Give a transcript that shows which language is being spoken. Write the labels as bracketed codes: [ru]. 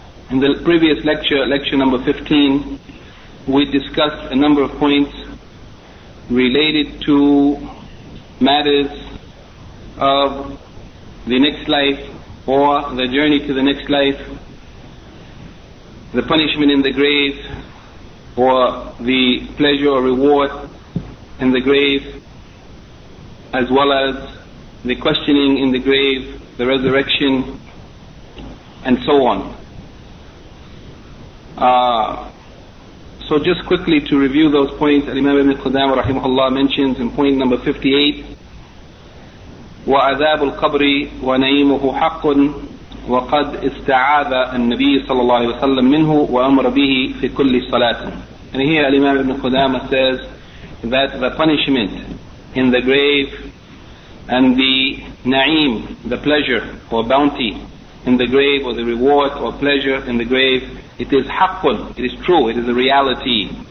[en] In the previous lecture, lecture number 15, we discussed a number of points related to matters of the next life or the journey to the next life, the punishment in the grave or the pleasure or reward in the grave, as well as the questioning in the grave, the resurrection, and so on. So just quickly to review those points, Imam Ibn Qudamah rahimahullah mentions in point number 58, [ar] وَعَذَابُ الْقَبْرِ وَنَعِيمُهُ حَقٌ وَقَدْ إِسْتَعَاذَ النَّبِيِّ صَلَّى اللَّهِ وَسَلَّمْ مِنْهُ وَأَمْرَ بِهِ فِي كُلِّ صَلَاتٍ. [en] And here Imam Ibn Qudamah says that the punishment in the grave and the na'im, the pleasure or bounty in the grave, or the reward or pleasure in the grave, it is haqqun, it is true, it is a reality.